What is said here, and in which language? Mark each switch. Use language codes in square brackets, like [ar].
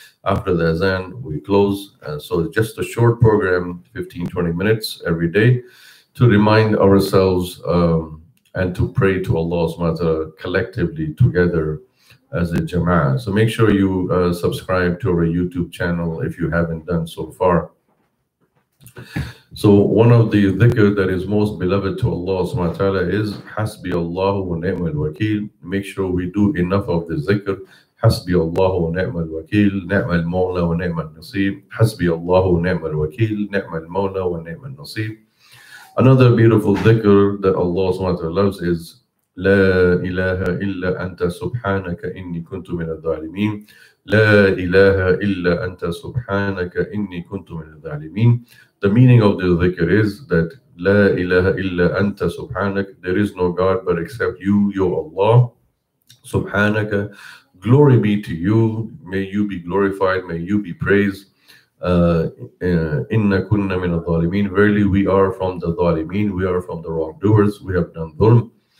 [en] After the Azaan, we close. So it's just a short program, 15-20 minutes every day, to remind ourselves and to pray to Allah subhanahu wa ta'ala collectively together as a jama'ah. So make sure you subscribe to our YouTube channel if you haven't done so far. So one of the dhikr that is most beloved to Allah subhanahu wa ta'ala is Hasbi Allahu wa ni'mal wakil. Make sure we do enough of the dhikr. [ar] حسبي الله ونعم الوكيل نعم المولى ونعم النصير حسبي الله ونعم الوكيل نعم المولى ونعم النصير. [en] Another beautiful dhikr that Allah subhanahu wa ta'ala loves is [ar] لا إله إلا أنت سبحانك إني كنت من الظالمين لا إله إلا أنت سبحانك إني كنت من الظالمين. [en] The meaning of the dhikr is that [ar] لا إله إلا أنت سبحانك, [en] there is no God but except you, Allah. Subhanaka, glory be to you, may you be glorified, may you be praised. [ar] Inna kunna min al-dhalimin, [en] verily we are from the dhalimin, we are from the wrongdoers, we have done dhulm.